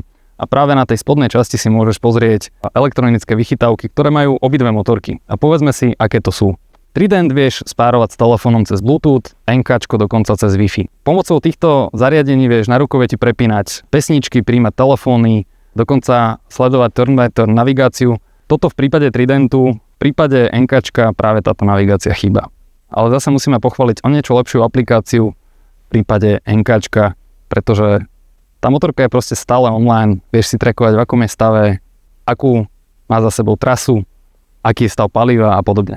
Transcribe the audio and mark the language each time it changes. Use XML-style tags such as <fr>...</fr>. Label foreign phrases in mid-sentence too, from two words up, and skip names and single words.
<sk>A práve na tej spodnej časti si môžeš pozrieť elektronické vychytávky, ktoré majú obidve motorky. A povedzme si, aké to sú. Trident vieš spárovať s telefónom cez Bluetooth, NKčko dokonca cez Wi-Fi. Pomocou týchto zariadení vieš na rukoveti prepínať pesničky, príjmať telefóny, dokonca sledovať turn-by-turn navigáciu. Toto v prípade Tridentu, v prípade NKčka práve táto navigácia chýba. Ale zase musíme pochváliť o niečo lepšiu aplikáciu v prípade NKčka, pretože tá motorka je proste stále online, vieš si trackovať v akom je stave, akú má za sebou trasu, aký je stav paliva a podobne.</sk>